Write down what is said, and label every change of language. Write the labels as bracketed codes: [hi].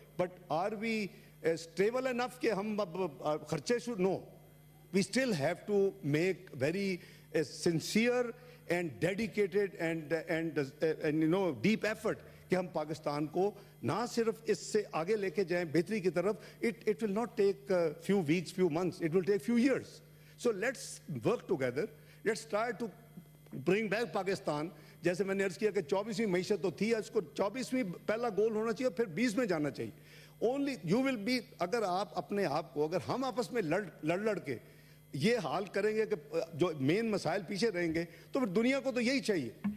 [en] but are we stable enough [ur] کہ ہم اب خرچے شروع؟ [en] no, we still have to make very sincere and dedicated and you know deep effort [ur] کہ ہم پاکستان کو نہ صرف اس سے آگے لے کے جائیں بہتری کی طرف. [en] It will not take few weeks, few months, it will take few years. So let's work together, let's try to bring back Pakistan. [ur] جیسے میں نے عرض کیا کہ 24ویں معیشت تو تھی, اس کو 24ویں پہلا گول ہونا چاہیے, پھر 20 میں جانا چاہیے. [en] Only you will be, [ur] اگر آپ اپنے آپ کو, اگر ہم آپس میں لڑ کے یہ حال کریں گے کہ جو مین مسائل پیچھے رہیں گے, تو پھر دنیا کو تو یہی چاہیے.